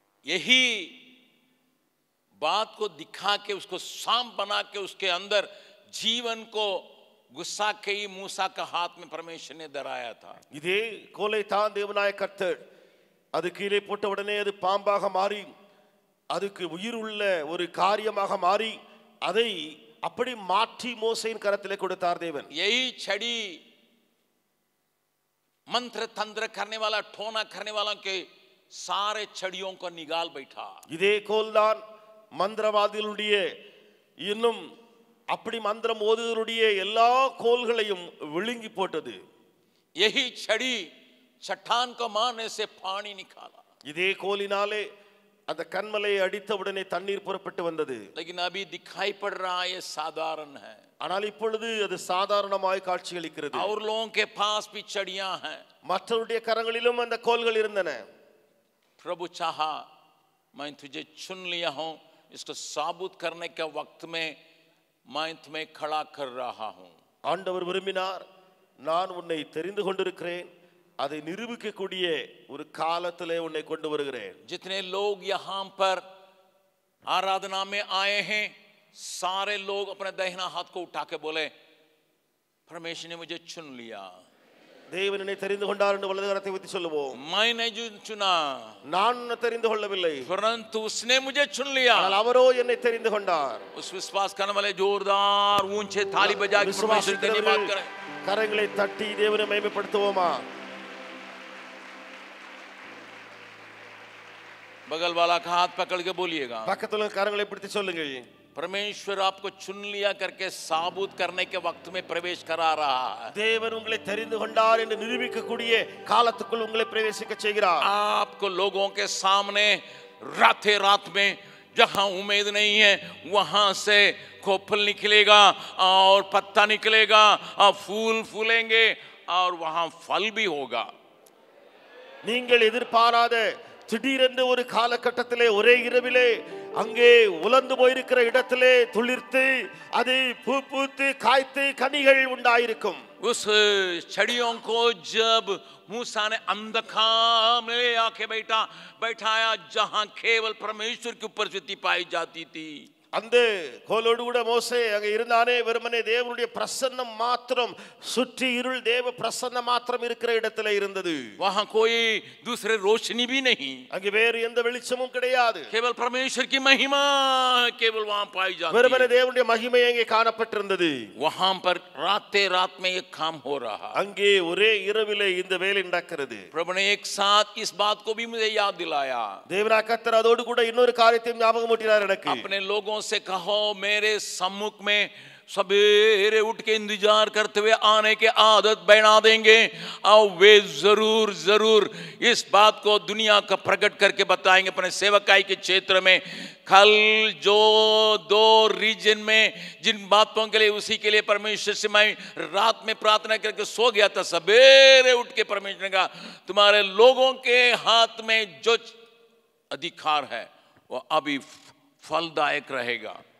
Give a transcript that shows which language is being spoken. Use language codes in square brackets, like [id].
[hi] यही बात को दिखा के उसको सांप बना के उसके अंदर जीवन को गुस्सा के ही मूसा का हाथ में परमेश्वर ने धराया था। [ta] இதே கோலை தான் தேவனாய கர்த்தர் அது கீழே போட்ட உடனே அது பாம்பாக மாறி அதுக்கு உயிர் உள்ள ஒரு காரியமாக மாறி அதை அப்படி மாற்றி மோசேயின் கரத்திலே கொடுத்தார் தேவன். [hi] यही छड़ी मंत्र तंत्र करने वाला, ठोना करने वाला के सारे छड़ियों को निकाल बैठा। [ta] இதே கோல் தான் மந்திரவாதிகளுடைய இன்னும் அப்படி மந்திரம் ஓதுவருடைய எல்லா கோல்களையும் விழுங்கி போட்டது. [hi] यही छड़ी चट्टान को मारने से पानी निकाला। [ta] இதே கோலினாலே அந்த கன்மலையை அடித்த உடனே தண்ணீர் புறப்பட்டு வந்தது. [hi] लेकिन अभी दिखाई पड़ रहा है ये साधारण है, [ta] ஆனால் இப்பொழுது அது சாதாரணமாய் காட்சியளிக்கிறது. [hi] और लोगों के पास भी छड़ियां हैं। [ta] மற்றவருடைய கரங்களிலும் அந்த கோல்கள் இருந்தன. [hi] प्रभु चाहा मैं तुझे चुन लिया हूं, इसको साबुत करने के वक्त में मैं तुम्हें खड़ा कर रहा हूं। [ta] ஆண்டவர் விரும்பினார், நான் உன்னை தெரிந்து கொண்டிருக்கிறேன், அதை நிரூபிக்கக்கூடிய ஒரு காலத்திலே உன்னை கொண்டு வருகிறேன். [hi] जितने लोग यहां पर आराधना में आए हैं, सारे लोग अपने दाहिना हाथ को उठा के बोले, परमेश्वर ने मुझे चुन लिया। [ta] தேவன் என்னை தெரிந்து கொண்டார் என்று வலது கரத்தை உயர்த்தி சொல்லுவோம். [hi] मैंने जो चुना, [ta] நான் தெரிந்து கொள்ளவில்லை, [hi] परंतु उसने मुझे चुन लिया. [ta] ஆனால் அவரோ என்னை தெரிந்து கொண்டார். [hi] उस विश्वास करने वाले जोरदार ऊंचे थाली बजा के परमेश्वर की धन्यवाद करें. [ta] கரங்களை தட்டி தேவனை மகிமைப்படுத்துவோமா? [hi] बगल वाला का हाथ पकड़ के बोलिएगा, [ta] பக்கத்துல கரங்களை பிடித்து சொல்லுங்கள், [hi] परमेश्वर आपको चुन लिया करके साबुत करने के वक्त में प्रवेश करा रहा है. [ta] தேவன் உங்களை தெரிந்து கொண்டார் என்று நிரூபிக்கக்கூடிய காலத்துக்குள் உங்களை பிரவேசிக்க செய்கிறார். [hi] आपको लोगों के सामने राते रात में जहां उम्मीद नहीं है वहां से खोपल निकलेगा और पत्ता निकलेगा और फूल फूलेंगे और वहां फल भी होगा. [ta] நீங்கள் எதிர்பாராத திடீரென்று ஒரு காலகட்டத்திலே ஒரே இரவிலே அங்கே உலர்ந்து போயிருக்கிற இடத்திலே துளிர்த்து அது பூ பூத்து காய்த்து கனிகள் உண்டாயிருக்கும். [hi] उस छड़ियों को जब मूसा ने अंधकार में आके बैठाया जहां केवल परमेश्वर की उपस्थिति पाई जाती थी. [ta] அந்த கோலோடு கூட மோசே அங்க இருந்தானே, வெறுமனே தேவனுடைய பிரசன்னம் மாத்திரம் சுற்றி இருள் தேவ பிரசன்னம் மாத்திரம் இருக்கிற இடத்துல இருந்தது. [hi] वहां कोई दूसरे रोशनी भी नहीं, [ta] அங்கே வேறு எந்த வெளிச்சமும் கிடையாது. [hi] केवल परमेश्वर की महिमा केवल वहां पाई जाती. [ta] வெறுமனே தேவனுடைய மகிமை அங்கே காணப்பட்டிருந்தது. [hi] वहां पर राते रात में एक काम हो रहा. [ta] அங்கே ஒரே இரவிலே இந்த வேலை நடக்கிறது. [hi] प्रभु ने एक साथ इस बात को भी मुझे याद दिलाया. [ta] தேவனாகிய கர்த்தர் அதோடு கூட இன்னொரு காரியத்தையும் ஞாபகமூட்டினார் எனக்கு. [hi] अपने लोगों से कहो मेरे सम्मुख में सवेरे उठ के इंतजार करते हुए आने के आदत बना देंगे और वे जरूर जरूर इस बात को दुनिया का प्रकट करके बताएंगे. अपने सेवकाई के क्षेत्र में कल जो 2 रीजन में जिन बातों के लिए उसी के लिए परमेश्वर से मैं रात में प्रार्थना करके सो गया था, सवेरे उठ के परमेश्वर ने कहा तुम्हारे लोगों के हाथ में जो अधिकार है वो अभी फलदायक रहेगा.